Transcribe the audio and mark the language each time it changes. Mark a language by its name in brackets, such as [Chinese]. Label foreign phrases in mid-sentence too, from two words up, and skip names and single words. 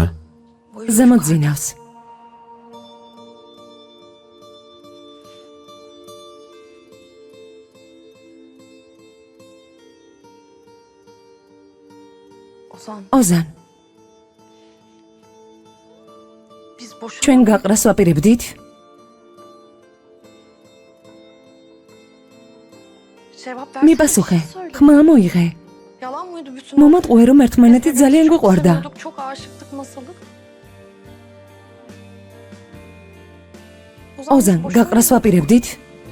[Georgian] ზემოთ ძინავს. [Turkish] Ozan [Georgian] ოზან, [Turkish] biz boşuna [Georgian] ჩვენ გაყრას ვაპირებდით? [Turkish] cevap ver. [Georgian] მიპასუხე. ხმა მოიღე. [Turkish] Yalan mıydı bütün? [Georgian] მომატყუე რომ ერთმანეთი ძალიან [Turkish] Çok [Georgian] გვიყვარდა. [Turkish] seviyorduk, çok aşıktık masalı. [Georgian] ოზან, გაყრას ვაპირებდით?